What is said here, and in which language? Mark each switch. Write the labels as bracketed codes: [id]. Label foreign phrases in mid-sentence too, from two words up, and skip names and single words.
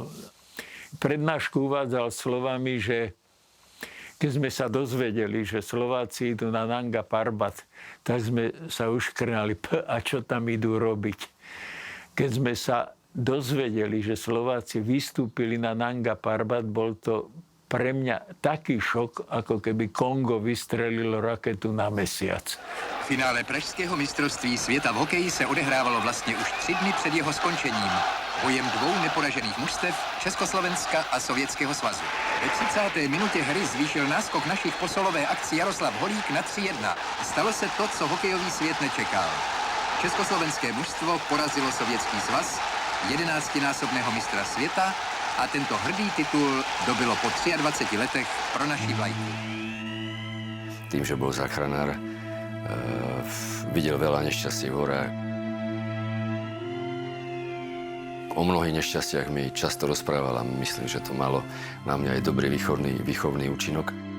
[sk] Prednášku uvádzal slovami, že keď sme sa dozvedeli, že Slováci idú na Nanga Parbat, tak sme sa uškrnali, a čo tam idú robiť. Keď sme sa dozvedeli, že Slováci vystúpili na Nanga Parbat, bol to pre mňa taký šok, ako keby Kongo vystrelilo raketu na mesiac. [cs] Finále pražského mistrovství světa v hokeji se odehrávalo vlastně už 3 dny před jeho skončením. Bojem 2 neporažených mužstev Československa a Sovětského svazu. Ve 30. minutě hry zvýšil náskok našich po solové akci Jaroslav Holík na 3-1. Stalo se to, co hokejový svět nečekal. Československé mužstvo porazilo Sovětský svaz, 11násobného mistra světa, a tento hrdý titul dobilo po 23 letech pro naší vlajku. [sk] Tým, že bol záchranár, videl veľa nešťastí v horách. O mnohých nešťastiach mi často rozprával a myslím, že to malo na mňa aj dobrý výchovný účinok.